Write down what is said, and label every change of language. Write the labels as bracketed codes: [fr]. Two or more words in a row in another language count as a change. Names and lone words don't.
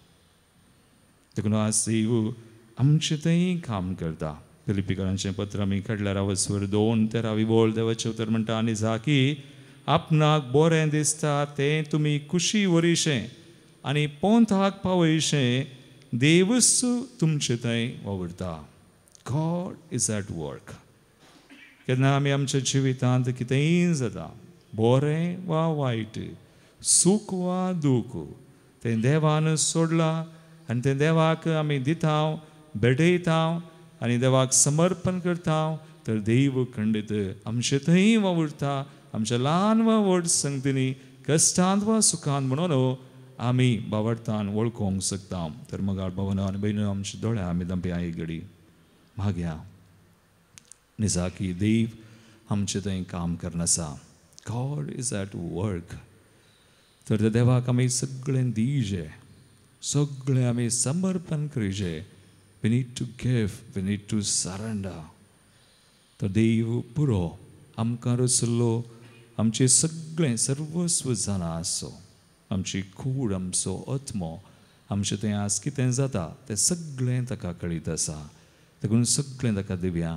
[kok] देखून आज देव आमचे थंय काम करता. फिलिपिकारांचें पत्र आमी काडल्यार वचवर 2:13 बोल देवाचें उतर म्हणटा आनी जाकी आपणाक बरें दिसता तें तुमी खुशी वरिशें आनी पोंताक पावयशें देवच तुमचे थंय वावुरता. [en] God is at work. [kok] केन्ना आमी आमच्या जिवितांत कितेंय जाता, बरें वा वायट, सूख वा दूख, तें देवान सोडलां आनी तें देवाक आमी दिता, भेटयता आनी देवाक समर्पण करता. तर देव खंडीत आमचे थंय वावुरता. आमच्या ल्हान वा व्हड संगतींनी कश्टांत वा सुखांत म्हणून आमी भावार्थान वळखूंक शकता. तर मगार भवनान भयण आमचे दोळे आमी दांपया एक घडी मागया. निजाकी देव आमचे थंय काम करनासा. [en] God is at work. [kok] तर त्या देवाक आमी सगळें दिवचें, सगळें आमी समर्पण करचें. [en] We need to give, we need to surrender. [kok] तर देव पुरो आमकां रचलो. आमचें सगळें सर्वस्व जाणा आसो, आमची कूड, आमचो आत्मो, आमचें तें आज कितें जाता तें सगळें ताका कळीत आसा. देखून सगळें ताका दिवया.